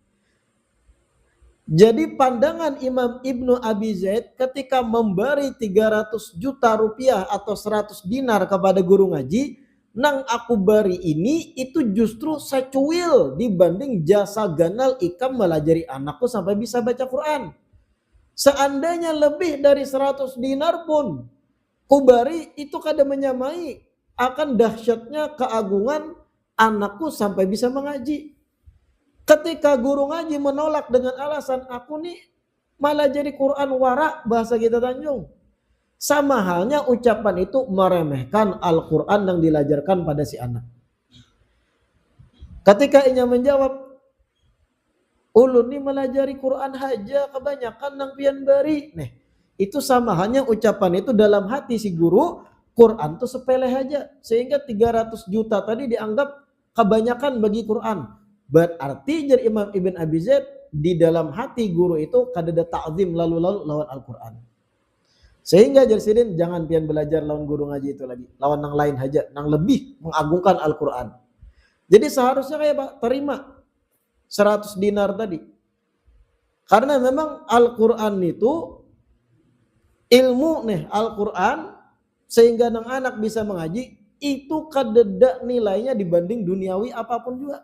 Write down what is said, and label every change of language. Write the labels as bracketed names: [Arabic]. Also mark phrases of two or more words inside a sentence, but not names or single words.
[Banjar] Jadi pandangan Imam Ibnu Abi Zaid ketika memberi 300 juta rupiah atau 100 dinar kepada guru ngaji, nang aku beri ini itu justru secuil dibanding jasa ganal ikam melajari anakku sampai bisa baca Quran. Seandainya lebih dari 100 dinar pun kubari, itu kada menyamai akan dahsyatnya keagungan anakku sampai bisa mengaji. [Indonesian] Ketika guru ngaji menolak dengan alasan aku nih malah jadi Quran warak, bahasa kita Tanjung. Sama halnya ucapan itu meremehkan Al-Quran yang dilajarkan pada si anak. [Banjar] Ketika ia menjawab, ulun ini melajari Quran haja kebanyakan nang pian bari. Nih, itu sama halnya ucapan itu dalam hati si guru, Quran tuh sepele haja. [Indonesian] Sehingga 300 juta tadi dianggap kebanyakan bagi Quran. [Banjar] Berarti jadi Imam Ibn Abi Zaid di dalam hati guru itu kadada ta'zim lalu-lalu lawan Al-Quran. Sehingga jadi Sidin jangan pian belajar lawan guru ngaji itu lagi. Lawan nang lain haja, nang lebih mengagungkan Al-Quran. [Indonesian] Jadi seharusnya kayak Pak, terima 100 dinar tadi. [Banjar] Karena memang Al-Quran itu ilmu nih, Al-Quran sehingga nang anak bisa mengaji itu kadeda nilainya dibanding duniawi apapun juga.